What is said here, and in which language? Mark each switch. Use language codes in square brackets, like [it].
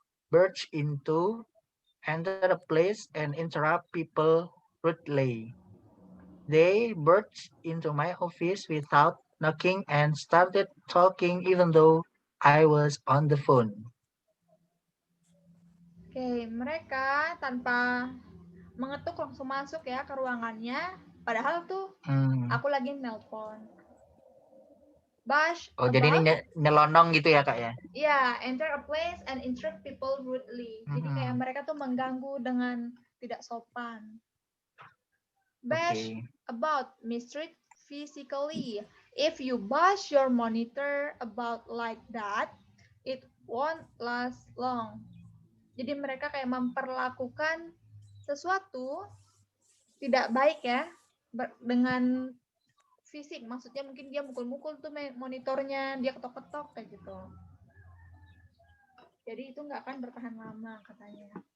[en] Burst into, enter a place and interrupt people rudely. They burst into my office without knocking and started talking even though I was on the phone. [id] Oke, mereka tanpa mengetuk langsung masuk ya ke ruangannya, padahal tuh aku lagi nelpon. [en] Bash [id] Oh, jadi ini nyelonong gitu ya Kak ya? Iya, [en] enter a place and interrupt people rudely. [id] Jadi kayak mereka tuh mengganggu dengan tidak sopan. [en] Bash about, mistreat physically. If you bash your monitor about like that, it won't last long. [id] Jadi mereka kayak memperlakukan sesuatu tidak baik ya dengan fisik. Maksudnya mungkin dia mukul-mukul tuh monitornya, dia ketok-ketok kayak gitu. Jadi itu nggak akan bertahan lama katanya.